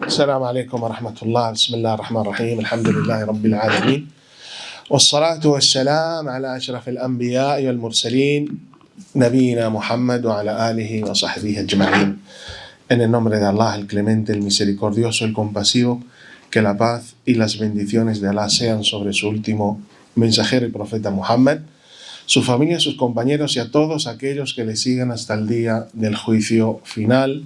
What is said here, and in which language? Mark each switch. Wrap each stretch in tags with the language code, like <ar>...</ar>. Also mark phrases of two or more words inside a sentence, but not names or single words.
<ar>السلام عليكم ورحمة الله. بسم الله الرحمن الرحيم. الحمد لله رب العالمين والصلاة والسلام على أشرف الأنبياء والمرسلين نبينا Muhammad وعلى آله وصحبه أجمعين.</ar> <es>En el nombre de Allah, el clemente, el misericordioso, el compasivo, que la paz y las bendiciones de Allah sean sobre su último mensajero y profeta Muhammad, su familia, sus compañeros y a todos aquellos que le sigan hasta el día del juicio final.</es>